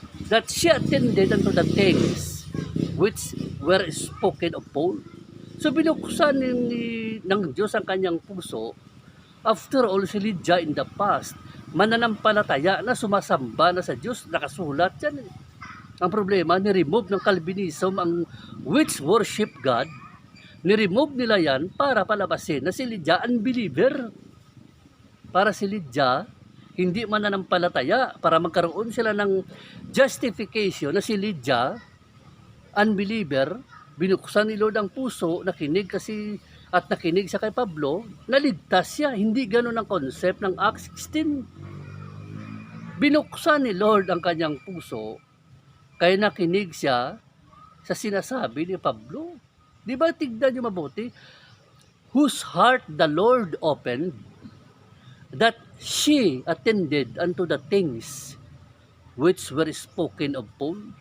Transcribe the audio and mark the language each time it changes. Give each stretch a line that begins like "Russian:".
English: That she attended unto the things which were spoken of Paul.
Filipino: So binuksan ng Diyos ang kanyang puso.
English: After all,
Filipino: si Lydia in the past, mananampalataya na sumasamba na sa Diyos, nakasulat yan. Ang problema, ni-remove ng Calvinism ang
English: which worship God.
Filipino: Ni-remove nila yan para palabasin na si Lydia unbeliever. Para si Lydia hindi mananampalataya, para magkaroon sila ng justification na si Lydia unbeliever. Binuksan ni Lord ang puso, nakinig siya kay Pablo, naligtas siya. Hindi ganoon ang concept ng Acts 16. Binuksan ni Lord ang kanyang puso, kaya nakinig siya sa sinasabi ni Pablo. Di ba, tignan niyo mabuti?
English: Whose heart the Lord opened, that she attended unto the things which were spoken of Paul.